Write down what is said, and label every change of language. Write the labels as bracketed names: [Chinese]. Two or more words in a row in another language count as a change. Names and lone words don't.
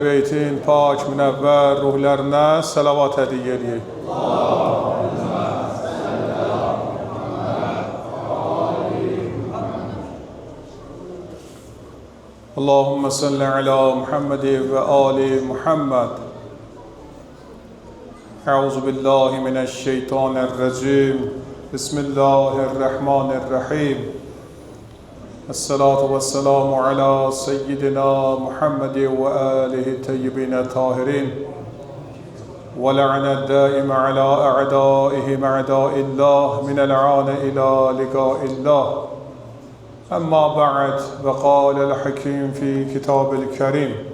[Azerbaijani] Beytin pak, münəvvər ruhlərinə səlavat hədiyyə edək. [Arabic] اللهم صل على محمد وآل محمد. أعوذ بالله من الشيطان الرجيم. Bismillahirrahmanirrahim. الصلاة والسلام على سيدنا محمد وآله الطيبين الطاهرين واللعنة الدائمة على أعدائهم أعداء الله من الآن إلى لقاء الله. أما بعد وقال الحكيم في الكتاب الكريم.